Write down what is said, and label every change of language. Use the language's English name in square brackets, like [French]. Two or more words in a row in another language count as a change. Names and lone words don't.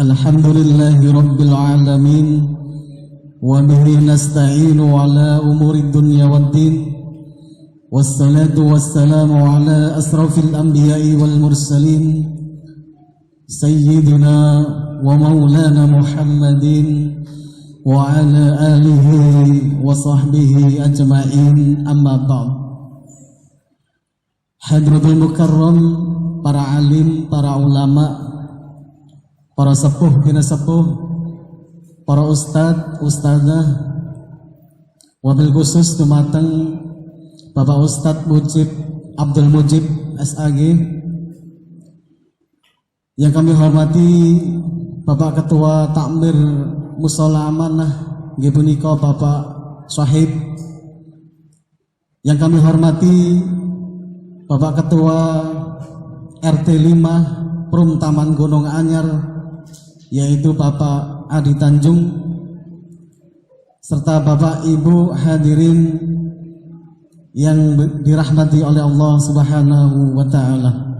[Arabic] الحمد لله رب العالمين وبه نستعين على أمور الدنيا والدين والصلاة والسلام على أشرف الأنبياء والمرسلين سيدنا ومولانا محمد وعلى آله وصحبه أجمعين أما بعد. حضرة المكرم, [Javanese] para alim, para ulama, para sepuh, bina sepuh, para ustadz, ustadzah, [Arabic] وبالخصوص [Javanese] dumateng Bapak Ustadz Mujib Abdul Mujib SAG, [Indonesian] yang kami hormati Bapak Ketua Takmir Mushola Amanah [Javanese] nggih punika [Indonesian] Bapak Syahib, yang kami hormati Bapak Ketua RT 5 Prum Taman Gunung Anyar, yaitu Bapak Adi Tanjung, serta Bapak Ibu hadirin yang dirahmati oleh Allah [Arabic] سبحانه وتعالى.